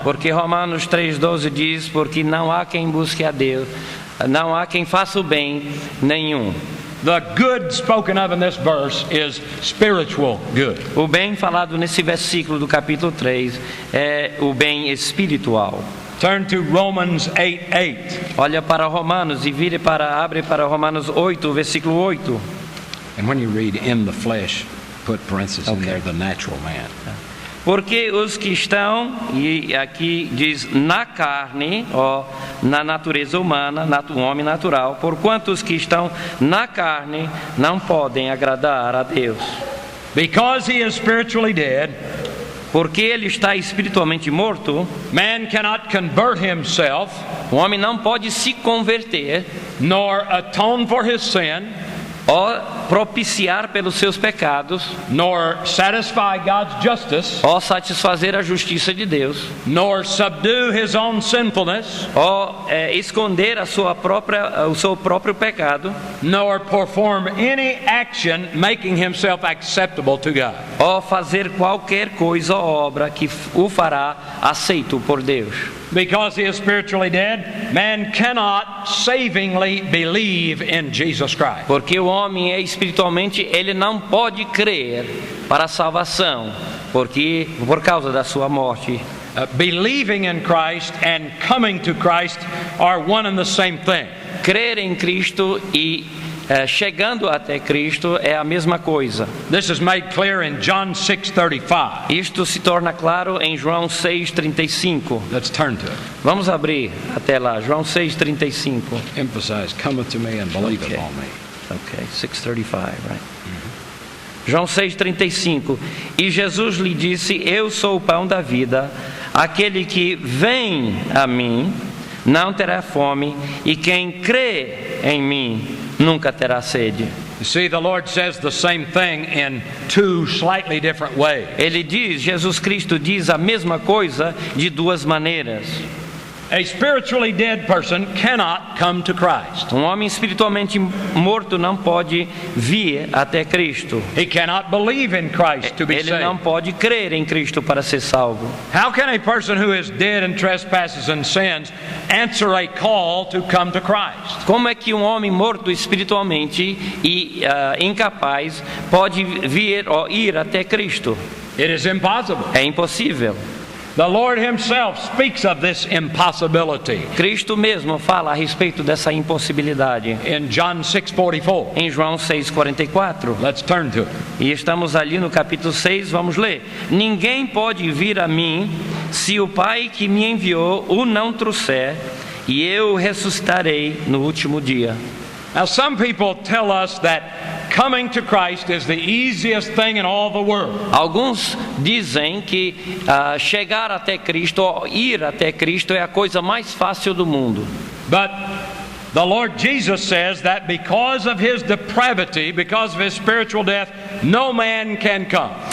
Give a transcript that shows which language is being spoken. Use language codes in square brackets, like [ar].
[pt] Porque Romanos 3:12 diz, porque não há quem busque a Deus, não há quem faça o bem, nenhum. [en] The good spoken of in this verse is spiritual good. [pt] O bem falado nesse versículo do capítulo 3 é o bem espiritual. [en] Turn to Romans 8:8. [pt] Olha para Romanos e abre para Romanos 8, versículo 8. [en] And when you read in the flesh, put parentheses in there, the natural man. [pt] Porque os que estão, e aqui diz na carne, na natureza humana, o homem natural, porquanto os que estão na carne não podem agradar a Deus. [en] Because he is spiritually dead, [pt] porque ele está espiritualmente morto, [en] man cannot convert himself, [pt] o homem não pode se converter, [en] nor atone for his sin, [pt] ou propiciar pelos seus pecados, [en] nor satisfy God's justice, [pt] ou satisfazer a justiça de Deus, [en] nor subdue his own sinfulness, [pt] ou esconder o seu próprio pecado, [en] nor perform any action making himself acceptable to God. [pt] Ou fazer qualquer coisa ou obra que o fará aceito por Deus. [en] Because he is spiritually dead, man cannot savingly believe in Jesus Christ. [pt] Porque o homem é espiritualmente, ele não pode crer para a salvação, porque por causa da sua morte. [en] Believing in Christ and coming to Christ are one and the same thing. [pt] Crer em Cristo e chegando até Cristo é a mesma coisa. [en] This is made clear in John 6:35. [pt] Isto se torna claro em João 6:35. [en] Let's turn to it. [pt] Vamos abrir até lá, João 6:35. [en] Emphasize, cometh to me and believeth on me. Okay, 6:35, right? João 6:35. [pt] E Jesus lhe disse: Eu sou o pão da vida. Aquele que vem a mim não terá fome, e quem crê em mim nunca terá sede. [en] You see, the Lord says the same thing in two slightly different ways. [pt] Jesus Cristo diz a mesma coisa de duas maneiras. [en] A spiritually dead person cannot come to Christ. [pt] Um homem espiritualmente morto não pode vir até Cristo. [en] He cannot believe in Christ to be saved. [pt] Ele não pode crer em Cristo para ser salvo. [en] How can a person who is dead in trespasses and sins answer a call to come to Christ? [pt] Como é que um homem morto espiritualmente e incapaz pode vir ou ir até Cristo? [en] It is impossible. [pt] É impossível. [en] The Lord Himself speaks of this impossibility. [pt] Cristo mesmo fala a respeito dessa impossibilidade. [en] In John 6:44. [pt] Em João 6:44. [en] Let's turn to it. [pt] E estamos ali no capítulo 6, vamos ler. Ninguém pode vir a mim se o Pai que me enviou o não trouxer, e eu ressuscitarei no último dia. [en] Now some people tell us that coming to Christ is the easiest thing in all the world. [pt] Alguns dizem que chegar até Cristo, ou ir até Cristo é a coisa mais fácil do mundo. [en] But the Lord Jesus says that because of His depravity, because of His spiritual death, no man can come.